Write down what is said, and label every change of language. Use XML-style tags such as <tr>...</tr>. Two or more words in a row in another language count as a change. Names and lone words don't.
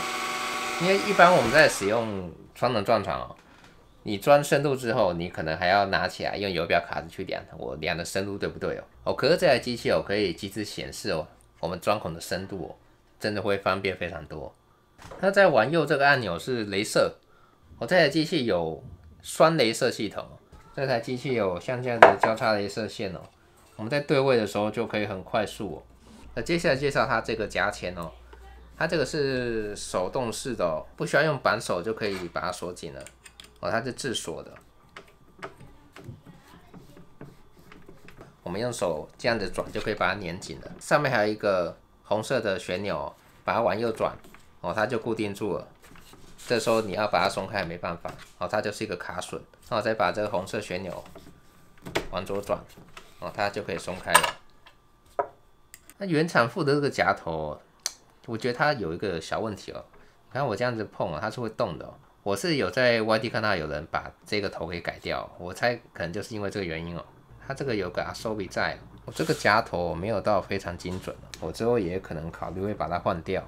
<zh>因為一般我們在使用傳統轉傳你鑽深度之後，你可能還要拿起來用油表卡子去量，我量的深度對不對可是這台機器可以即時顯示我們鑽孔的深度真的會方便非常多。那在往右這個按鈕是雷射，這台機器有雙雷射系統，這台機器有像這樣的交叉雷射線我們在對位的時候就可以很快速那接下來介紹它這個夾鉗它這個是手動式的不需要用扳手就可以把它鎖緊了它是自鎖的。我們用手這樣子轉就可以把它粘緊了。上面還有一個紅色的旋鈕，把它往右轉它就固定住了。這時候你要把它鬆開沒辦法它就是一個卡榫。那我再把這個紅色旋鈕往左轉它就可以鬆開了。那原廠附的這個夾頭我覺得它有一個小問題你看我這樣子碰它是會動的我是有在 YT 看到有人把這個頭給改掉，我猜可能就是因為這個原因它這個有個 Asobi 在，我這個夾頭沒有到非常精準，我之後也可能考慮會把它換掉。</zh>